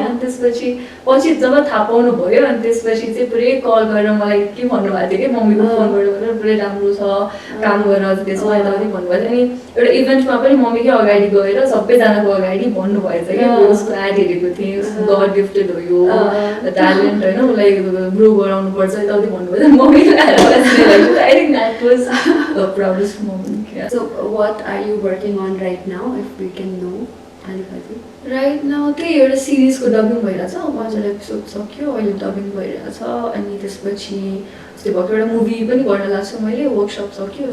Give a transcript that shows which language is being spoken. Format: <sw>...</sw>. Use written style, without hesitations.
<ne>अनि त्यसपछि पछि जब थाहा पाउनु भयो अनि त्यसपछि चाहिँ पुरै कल गरेर मलाई के भन्नुभएको थियो कि मम्मीको फोनबाट भनेर पुरै राम्रो छ काम गरेर अझ त्यसमा यताउति भन्नुभएको थियो. अनि एउटा इभेन्टमा पनि मम्मीकै अगाडि गएर सबैजनाको अगाडि भन्नुभएछ कि उसको एड हेरेको थिएँ, उसको गड गिफ्टेड हो यो ट्यालेन्ट होइन, उसलाई ग्रो गराउनुपर्छ यताउति भन्नुभयो.</ne> <en>मम्मीले I think that was the proudest moment. So what are you working on right now, if we can know? Right now</en> <ne>त्यही एउटा सिरिजको डबिङ भइरहेछ. 5 एपिसोड सक्यो, अहिले डबिङ भइरहेछ. अनि त्यसपछि जस्तै भर्खर एउटा मुभी पनि गर्न लाग्छु मैले, वर्कसप सक्यो.</ne>